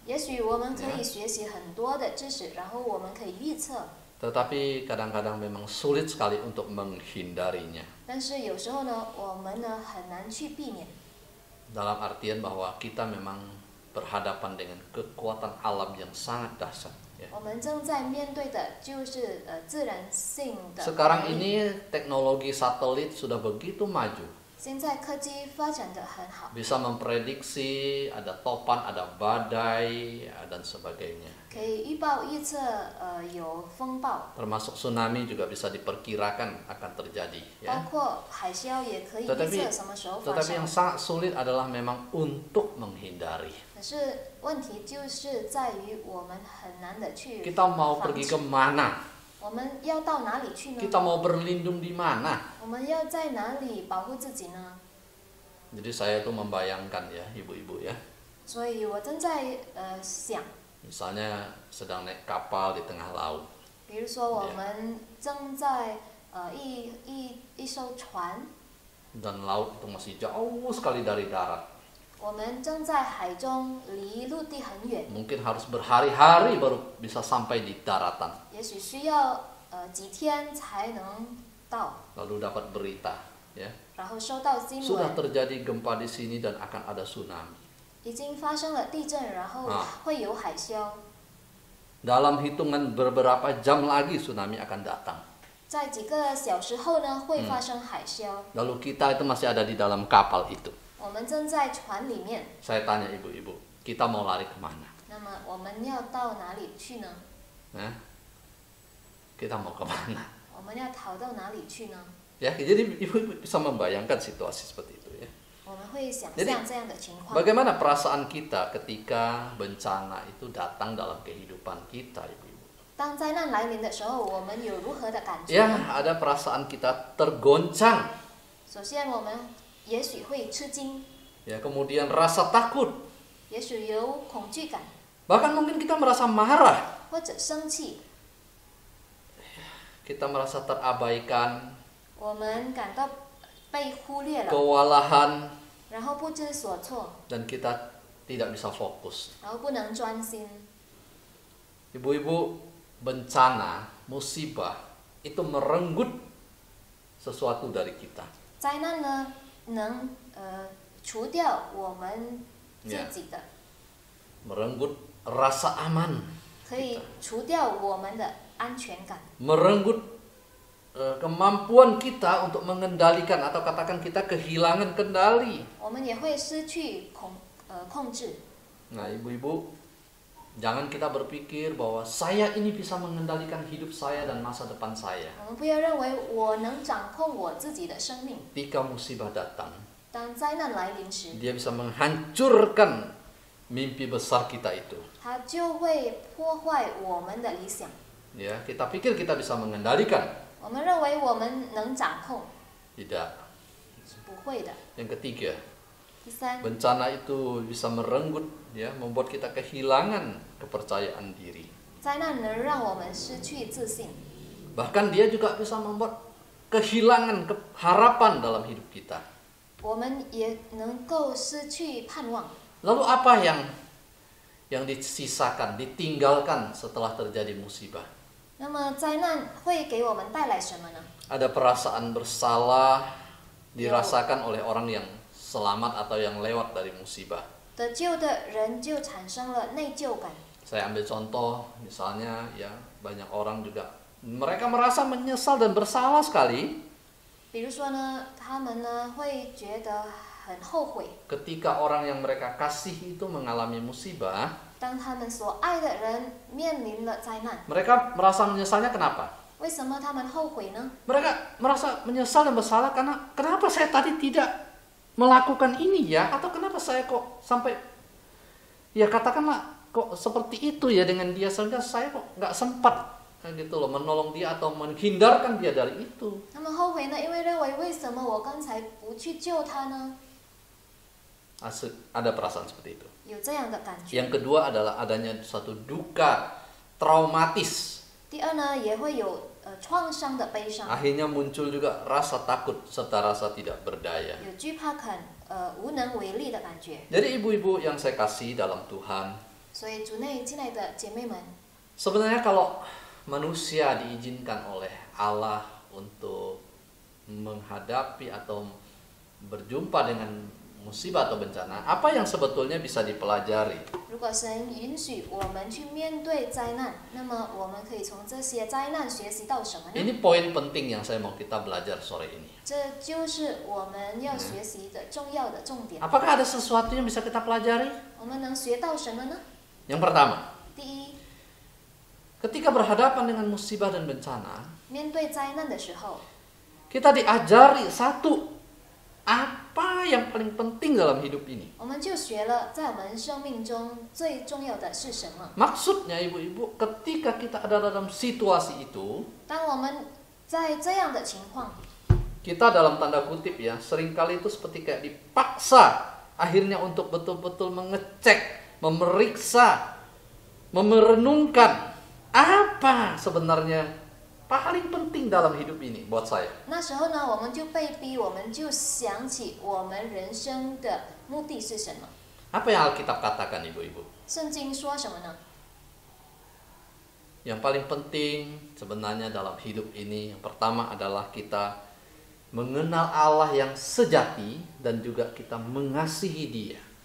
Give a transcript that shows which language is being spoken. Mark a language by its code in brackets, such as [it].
[zh] 也许我们可以学习很多的知识，然后我们可以预测， [id] Tetapi kadang-kadang memang sulit sekali untuk menghindarinya. [zh] 但是有时候呢，我们呢很难去避免。 [id] Dalam artian bahwa kita memang berhadapan dengan kekuatan alam yang sangat dahsyat. Ya. [zh] 我们正在面对的就是自然性的。 [id] Sekarang ini teknologi satelit sudah begitu maju. [zh] 现在科技发展的很好， [id] Bisa memprediksi ada topan, ada badai, dan sebagainya. [zh] 可以预测有风暴， [id] Termasuk tsunami juga bisa diperkirakan akan terjadi. [zh] 包 [id] Ya. [zh] 括海啸也可以预测什么时候发 [id] Tetapi [zh] 生 [id] sangat sulit adalah memang untuk menghindari. [zh] 可是问题就是在于我们很难的去 [id] Kita mau [zh] 防 [id] pergi [zh] 止。 [id] kemana? [zh] 我们要到哪里去呢？ [id] Kita mau berlindung di mana? [zh] 我们要在哪里保护自己呢？ [id] Jadi saya tuh membayangkan ya ibu-ibu ya. [zh] 所以我正在想， [id] Misalnya sedang naik kapal di tengah laut. [zh] 比如说我们正在一艘船， [id] Dan laut itu masih jauh sekali dari darat. [zh] 我们正在海中，离陆地很远， [id] Mungkin harus berhari-hari baru bisa sampai di daratan. [zh] 也许需要几天才能到， [id] Lalu dapat berita ya. [zh] 然后收到新 [id] Sudah [zh] 闻， [id] terjadi gempa di sini dan akan ada tsunami. [zh] 已经发生了地震，然后会有海啸。 [id] Dalam hitungan beberapa jam lagi tsunami akan datang. [zh] 在几个小时后呢，会发生海啸。 [id] Lalu kita itu masih ada di dalam kapal itu. [zh] 我们正在船里面。 [id] Saya tanya ibu-ibu, kita mau lari kemana? [zh] 那么我们要到哪里去呢？ [id] Kita mau kemana? [zh] 我们要逃到哪里去呢？ [id] Ya, jadi ibu-ibu bisa membayangkan situasi seperti itu ya. [zh] 我们会想象这样的情况。 [id] Bagaimana perasaan kita ketika bencana itu datang dalam kehidupan kita, ibu-ibu? [zh] 当灾难来临的时候，我们有如何的感觉？ [id] Ya, ada perasaan kita tergoncang. [zh] 首先，我们也许会吃惊， [id] Ya, kemudian rasa takut. [zh] 也许有恐惧感， [id] Bahkan mungkin kita merasa marah. [zh] 或者生气。 [id] Kita merasa terabaikan, [zh] 我们感到被忽略了， [id] kewalahan, [zh] 然后不知所措， [id] dan kita tidak bisa fokus. [zh] 然后不能专心。 [id] Ibu-ibu, bencana, musibah itu merenggut sesuatu dari kita. [zh] 灾难呢，能除掉我们自己的， [id] Merenggut rasa aman, [zh] 可以除掉我们的安全感， [id] merenggut kemampuan kita untuk mengendalikan atau katakan kita kehilangan kendali. [zh] 我们也会失去控制。 [id] Nah, ibu-ibu, jangan kita berpikir bahwa saya ini bisa mengendalikan hidup saya dan masa depan saya. [zh] 我们不要认为我能掌控我自己的生命。 [id] Ketika musibah datang, [zh] 当灾难来临时， [id] dia bisa menghancurkan mimpi besar kita itu. [zh] 它就会破坏我们的理想。 [id] Ya, kita pikir kita bisa mengendalikan. [zh] 我们认为我们能掌控， [id] Tidak. [zh] 是不会的。 [id] Yang ketiga, [zh] 第三， [id] bencana itu bisa merenggut, ya, membuat kita kehilangan kepercayaan diri. [zh] 灾难能让我们失去自信， [id] Bahkan dia juga bisa membuat kehilangan harapan dalam hidup kita. [zh] 我们也能够失去盼望。 [id] Lalu apa yang disisakan, ditinggalkan setelah terjadi musibah? [zh] 那么灾难会给我们带来什么呢？ [id] Ada perasaan bersalah dirasakan oleh orang yang selamat atau yang lewat dari musibah. [zh] 得救的人就产生了内疚感。 [id] Saya ambil contoh, misalnya ya banyak orang juga mereka merasa menyesal dan bersalah sekali [zh] 比如说呢，他们呢会觉得很后悔， [id] ketika orang yang mereka kasih itu mengalami musibah. [zh] 当他们所爱的人面临了灾难， [id] Mereka merasa menyesalnya kenapa? [zh] 为什么他们后悔呢？ [id] Mereka merasa menyesal dan bersalah karena kenapa saya tadi tidak melakukan ini ya? Atau kenapa saya kok sampai, ya katakanlah kok seperti itu ya dengan dia, sehingga saya kok nggak sempat gitu loh menolong dia atau menghindarkan dia dari itu. [zh] 他们后悔呢，因为认为为什么我刚才不去救他呢？ [id] Ada perasaan seperti itu. [zh] 有这样的感觉。 [id] Yang kedua adalah adanya suatu duka traumatis. [zh] 第二呢，也会有创伤的悲伤， [id] Akhirnya muncul juga rasa takut serta rasa tidak berdaya. [zh] 有惧怕感，无能为力的感觉。 [id] Jadi ibu-ibu yang saya kasih dalam Tuhan, [zh] 所以主内亲爱的姐妹们， [id] sebenarnya kalau manusia diizinkan oleh Allah untuk menghadapi atau berjumpa dengan musibah atau bencana, apa yang sebetulnya bisa dipelajari? [zh] 如果神允许我们去面对灾难，那么我们可以从这些灾难学习到什么呢？ [id] Ini poin penting yang saya mau kita belajar sore ini. [zh] 这就是我们要学习的重要的重点。 [id] Apakah ada sesuatu yang bisa kita pelajari? [zh] 我们能学到什么呢？ [id] Yang pertama, [zh] 第一， [id] ketika berhadapan dengan musibah dan bencana, [zh] 面对灾难的时候， [id] kita diajari satu, apa yang paling penting dalam hidup ini. [zh] 我们就学了在我们生命中最重要的是什么。 [id] Maksudnya ibu-ibu, ketika kita ada dalam situasi itu, [zh] 当我们在这样的情况， [id] kita dalam tanda kutip ya, seringkali itu seperti kayak dipaksa akhirnya untuk betul-betul mengecek, memeriksa, merenungkan apa sebenarnya paling penting dalam hidup ini buat saya. [zh] 那时候呢，我们就被逼，我们就想起我们人生的目的是什么。 [id] Apa yang Alkitab katakan ibu-ibu? [zh] 圣经说什么呢？ [id] Yang paling penting sebenarnya dalam hidup ini, yang pertama adalah kita mengenal Allah yang sejati dan juga kita mengasihi Dia.